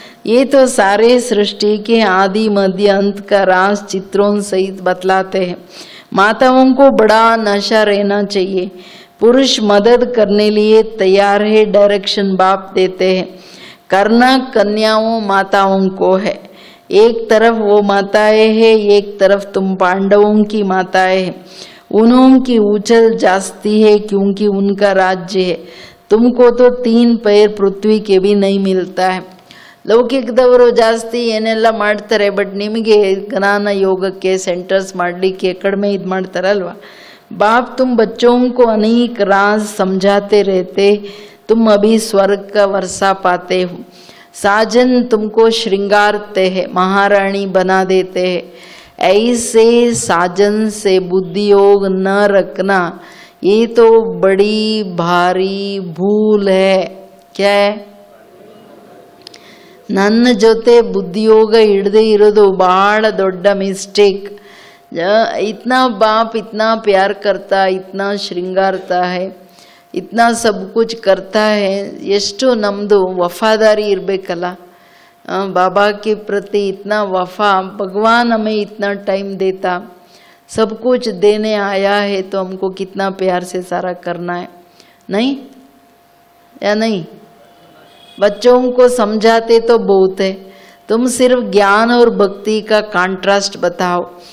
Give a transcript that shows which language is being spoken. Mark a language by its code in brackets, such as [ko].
[hi] ये तो सारे सृष्टि के आदि मध्य अंत का राज चित्रों सहित बतलाते हैं. माताओं को बड़ा नशा रहना चाहिए. पुरुष मदद करने लिए तैयार है, डायरेक्शन बाप देते हैं. करना कन्याओं माताओं को है. एक तरफ वो माताएं हैं, एक तरफ तुम पांडवों की माताएं हैं. उन्हों की उछल जास्ती है क्योंकि उनका राज्य है. तुमको तो 3 पैर पृथ्वी के भी नहीं मिलता है. [kn] ಲೌಕಿಕದವರು ಜಾಸ್ತಿ ಏನೆಲ್ಲ ಮಾಡ್ತಾರೆ, ಬಟ್ ನಿಮಗೆ ಜ್ಞಾನ ಯೋಗಕ್ಕೆ ಸೆಂಟರ್ಸ್ ಮಾಡಲಿಕ್ಕೆ ಕಡಿಮೆ ಇದು ಮಾಡ್ತಾರಲ್ವ. [hi] बाप तुम बच्चों को अनेक राज समझाते रहते, तुम अभी स्वर्ग का वर्षा पाते हो. साजन तुमको श्रृंगारते हैं, महारानी बना देते हैं. ऐसे साजन से बुद्धि योग न रखना, ये तो बड़ी भारी भूल है. क्या है? [kn] ನನ್ನ ಜೊತೆ ಬುದ್ಧಿಯೋಗ ಹಿಡ್ದೇ ಇರೋದು ಬಹಳ ದೊಡ್ಡ ಮಿಸ್ಟೇಕ್. [hi] इतना बाप इतना प्यार करता, इतना श्रृंगारता है, इतना सब कुछ करता है. [kn] ಎಷ್ಟು ನಮ್ಮದು ವಫಾದಾರಿ ಇರಬೇಕಲ್ಲ [hi] बाबा के प्रति. इतना वफा, भगवान हमें इतना टाइम देता, सब कुछ देने आया है, तो हमको कितना प्यार से सारा करना है, नहीं या नहीं? बच्चों को समझाते तो बहुत है, तुम सिर्फ ज्ञान और भक्ति का कंट्रास्ट बताओ.